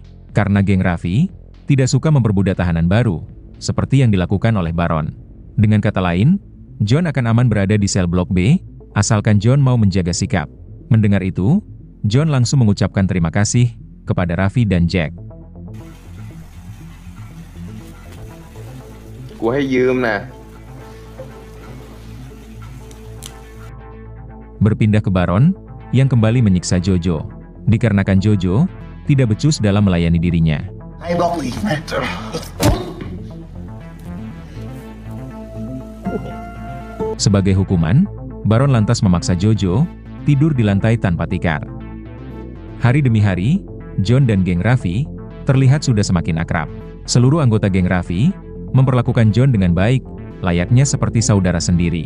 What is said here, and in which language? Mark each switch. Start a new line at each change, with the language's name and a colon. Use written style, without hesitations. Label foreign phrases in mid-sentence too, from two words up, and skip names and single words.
Indonesian: Karena geng Raffi, tidak suka memperbudak tahanan baru, seperti yang dilakukan oleh Baron. Dengan kata lain, John akan aman berada di sel blok B, asalkan John mau menjaga sikap. Mendengar itu, John langsung mengucapkan terima kasih, kepada Raffi dan Jack.
Thai: กูให้ยืมนะ
Indonesian: Berpindah ke Baron, yang kembali menyiksa Jojo. Dikarenakan Jojo, tidak becus dalam melayani dirinya.
Thai: ให้บล็อกอีกไหม
Indonesian: Sebagai hukuman, Baron lantas memaksa Jojo, tidur di lantai tanpa tikar. Hari demi hari, John dan geng Raffi, terlihat sudah semakin akrab. Seluruh anggota geng Raffi, memperlakukan John dengan baik, layaknya seperti saudara sendiri.